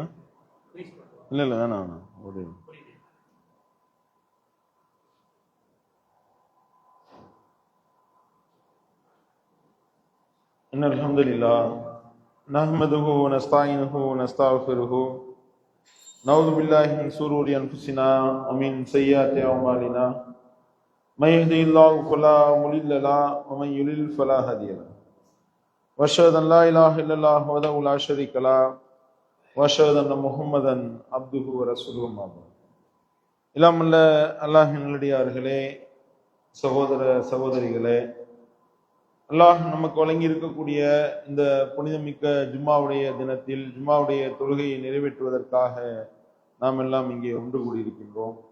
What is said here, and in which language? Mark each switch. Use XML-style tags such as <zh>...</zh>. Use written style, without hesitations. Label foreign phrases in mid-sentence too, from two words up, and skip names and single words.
<ta>இல்லை இல்லை, வேணாம் வேணாம், ஒரு</ta> <ar>إن الحمد لله نحمده ونستعينه ونستغفره نعوذ بالله من شرور أنفسنا ومن سيئات أعمالنا من يهده الله فلا مضل له ومن يضلل فلا هادي له وأشهد أن لا إله إلا الله وحده لا شريك له وأشهد أن محمدا عبده ورسوله أما بعد.</ar> <ta>இல்லாமல்ல அல்லாஹ்வின் நல்லடியார்களே, சகோதர சகோதரிகளே, அல்லாஹ் நமக்கு வழங்கி இருக்கக்கூடிய இந்த புனிதமிக்க ஜும்மாவுடைய தினத்தில் ஜும்மாவுடைய தொழுகையை நிறைவேற்றுவதற்காக நாம் எல்லாம் இங்கே ஒன்று கூடியிருக்கின்றோம்.</ta>